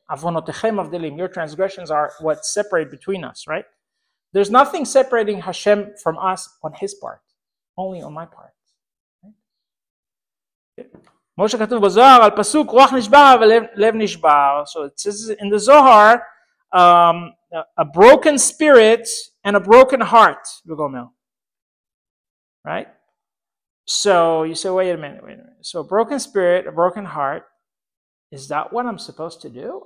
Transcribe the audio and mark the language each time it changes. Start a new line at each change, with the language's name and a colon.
English: Your transgressions are what separate between us, right? There's nothing separating Hashem from us on his part. Only on my part.
Hebrew: כמו שכתוב בזוהר על פסוק רוח נשבר ולב נשבר.
English: So it says in the Zohar, a broken spirit and a broken heart. Right? So you say, wait a minute. So a broken spirit, a broken heart, is that what I'm supposed to do?